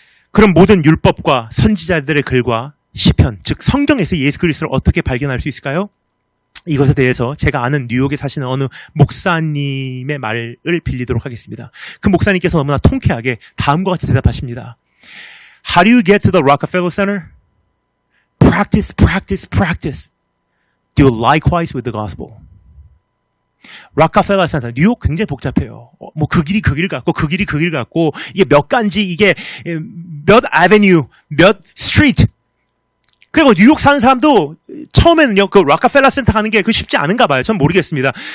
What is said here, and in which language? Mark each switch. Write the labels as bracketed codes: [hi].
[ko] 그럼 모든 율법과 선지자들의 글과 시편, 즉 성경에서 예수 그리스도를 어떻게 발견할 수 있을까요? 이것에 대해서 제가 아는 뉴욕에 사시는 어느 목사님의 말을 빌리도록 하겠습니다. 그 목사님께서 너무나 통쾌하게 다음과 같이 대답하십니다. [en] How do you get to the Rockefeller Center? Practice, practice, practice. Do likewise with the gospel. [ko] 락카펠러 센터, 뉴욕 굉장히 복잡해요. 뭐 그 길이 그 길 같고 그 길이 그 길 같고 이게 몇 간지 이게 몇 아베뉴, 몇 스트리트. 그리고 뉴욕 사는 사람도 처음에는요, 그 락카펠러 센터 가는 게 그 쉽지 않은가 봐요. 전 모르겠습니다.